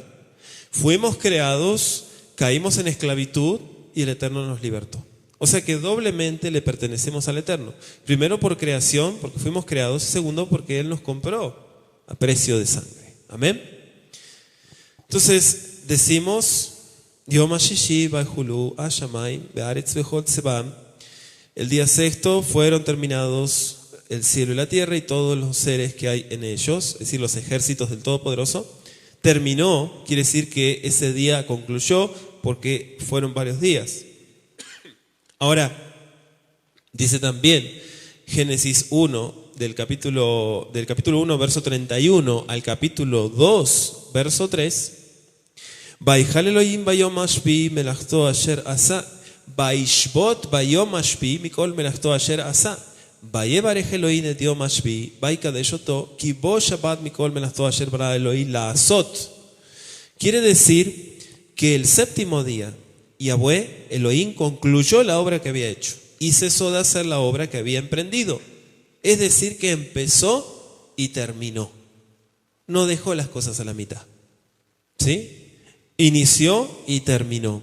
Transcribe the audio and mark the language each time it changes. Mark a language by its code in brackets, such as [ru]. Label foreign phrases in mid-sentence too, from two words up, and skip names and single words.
[es] Fuimos creados, caímos en esclavitud y el Eterno nos libertó. O sea que doblemente le pertenecemos al Eterno. Primero por creación, porque fuimos creados, y segundo porque Él nos compró a precio de sangre. Amén. Entonces decimos, [he] יום השישי ויכלו השמים והארץ וכל צבאם. [es] El día sexto fueron terminados el cielo y la tierra y todos los seres que hay en ellos, es decir, los ejércitos del Todopoderoso. Terminó, quiere decir que ese día concluyó porque fueron varios días. Ahora, Dice también Génesis 1, del capítulo 1, verso 31 al capítulo 2, verso 3. [he] ויכל אלהים ביום השביעי מלאכתו אשר עשה, וישבות ביום השביעי מכל מלאכתו אשר עשה, ויברך אלהים את יום השביעי, ויקדש אתו, כי בו שבת מכל מלאכתו אשר ברא אלהים לעשות. [es] Quiere decir que el séptimo día, Yahweh, Elohim, concluyó la obra que había hecho y cesó de hacer la obra que había emprendido. Es decir, que empezó y terminó. No dejó las cosas a la mitad. ¿Sí? Inició y terminó.